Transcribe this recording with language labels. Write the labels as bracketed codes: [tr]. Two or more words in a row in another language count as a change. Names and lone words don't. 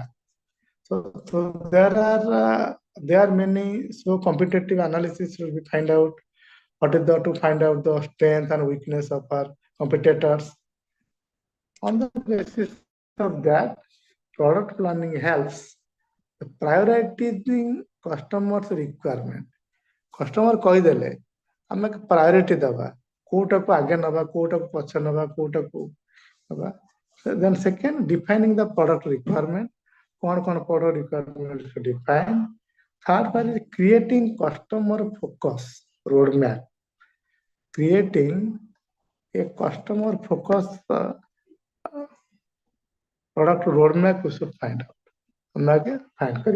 [en] So there are many, so competitive analysis will be find out what is to find out the strength and weakness of our competitors. On the basis of that, product planning helps prioritizing customers' requirement. [or] Customer କହିଦେଲେ ଆମେ priority ଦେବା, କୋଉଟାକୁ ଆଗେ ନେବା, କୋଉଟାକୁ ପଛେ ନେବା, କୋଉଟାକୁ ନେବା. [en] Then second, defining the product requirement. କ'ଣ product requirement to define. Third part is creating customer focus roadmap. Creating a customer focus product roadmap we should find out.